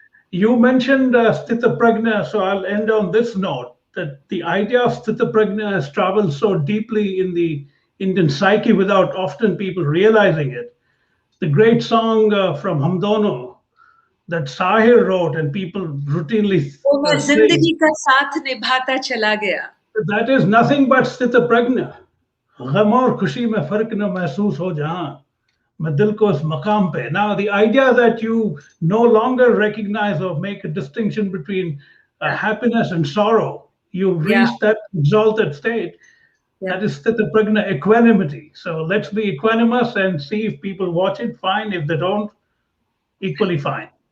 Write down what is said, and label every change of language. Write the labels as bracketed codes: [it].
[en] You mentioned Sthita Prajna, so I'll end on this note that the idea of Sthita Prajna has traveled so deeply in the Indian psyche without often people realizing it. The great song from Hamdono that Sahir wrote and people routinely [hi] वो मैं [en] sing, [hi] जिंदगी का साथ निभाता चला गया. [en] that is nothing but Sthita Prajna. [hi] गम और खुशी में फर्क न महसूस हो जहां मैं दिल को उस मकाम पे. [en] Now, the idea that you no longer recognize or make a distinction between happiness and sorrow, you Yeah, reach that exalted state. yeah. That is Sthita Prajna, equanimity. So let's be equanimous and see if people watch it, fine. If they don't, equally fine.